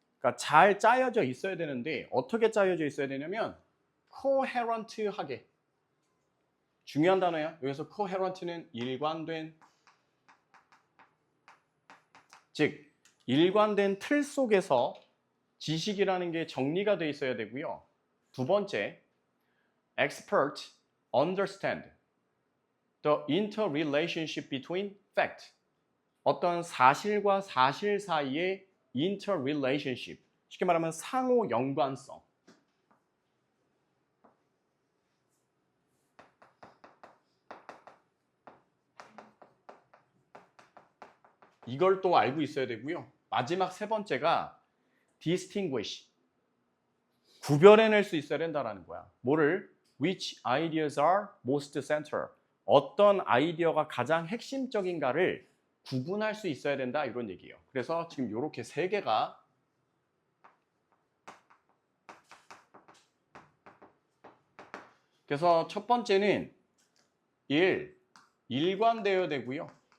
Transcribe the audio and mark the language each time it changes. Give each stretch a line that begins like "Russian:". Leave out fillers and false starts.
Korean: 그러니까 잘 짜여져 있어야 되는데 어떻게 짜여져 있어야 되냐면 coherent하게. 중요한 단어야. 여기서 coherent는 일관된, 즉 일관된 틀 속에서 지식이라는 게 정리가 돼 있어야 되고요. 두 번째,
English: expert understand the interrelationship between fact.
Korean: 어떤 사실과 사실 사이의 interrelationship. 쉽게 말하면 상호 연관성. 이걸 또 알고 있어야 되고요. 마지막 세 번째가 distinguish. 구별해낼 수 있어야 된다는 거야. 뭐를?
English: Which ideas are most central.
Korean: 어떤 아이디어가 가장 핵심적인가를 구분할 수 있어야 된다 이런 얘기예요. 그래서 지금 이렇게 세 개가 그래서 첫 번째는 일관되어야 되고요.